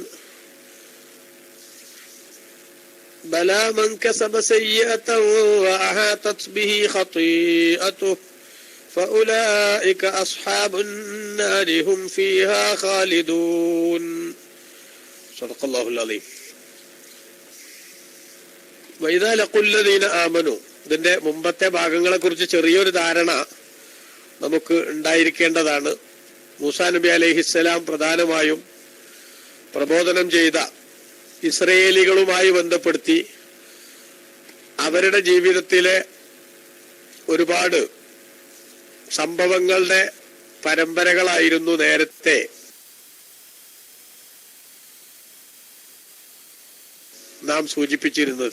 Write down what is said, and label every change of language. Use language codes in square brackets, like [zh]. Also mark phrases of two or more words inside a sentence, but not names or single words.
[ar] بلى من كسب سيئة وأحاطت به خطيئته فأولئك أصحاب النار هم فيها خالدون صدق الله العظيم. وإذا لقوا الذين آمنوا [ml] ഇതിന്റെ മുമ്പത്തെ ഭാഗങ്ങളെ കുറിച്ച് ചെറിയൊരു ധാരണ നമുക്ക് ഉണ്ടായിരിക്കേണ്ടതാണ്. മൂസാ നബി അലൈഹിസ്സലാം പ്രധാനമായും പ്രബോധനം ചെയ്ത ഇസ്രയേലികളുമായി ബന്ധപ്പെടുത്തി അവരുടെ ജീവിതത്തിലെ ഒരുപാട് സംഭവങ്ങളുടെ പരമ്പരകളായിരുന്നു നേരത്തെ നാം സൂചിപ്പിച്ചിരുന്നത്.